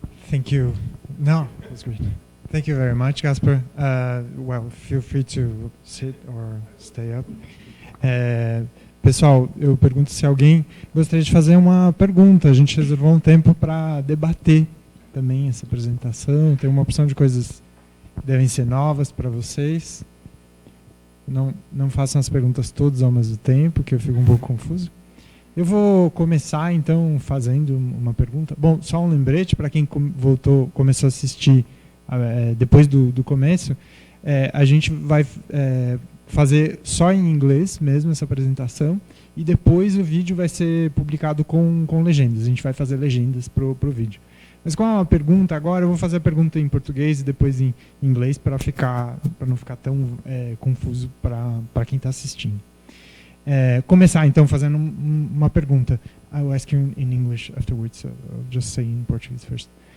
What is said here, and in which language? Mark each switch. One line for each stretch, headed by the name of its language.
English: Thank you. No, that's great. Thank you very much, Gasper. Well, feel free to sit or stay up.
Portuguese: Pessoal, eu pergunto se alguém gostaria de fazer uma pergunta. A gente reservou um tempo para debater também essa apresentação. Tem uma opção de coisas que devem ser novas para vocês. Não façam as perguntas todas ao mesmo tempo, que eu fico um pouco confuso. Eu vou começar, então, fazendo uma pergunta. Bom, só um lembrete para quem começou a assistir depois do começo. A gente vai fazer só em inglês mesmo essa apresentação, e depois o vídeo vai ser publicado com legendas. A gente vai fazer legendas para o vídeo. Mas como é uma pergunta agora, eu vou fazer a pergunta em português e depois em inglês, para não ficar tão confuso para quem está assistindo. Começar então fazendo uma pergunta.
English: I will ask you in English afterwards, so I'll just say in Portuguese first.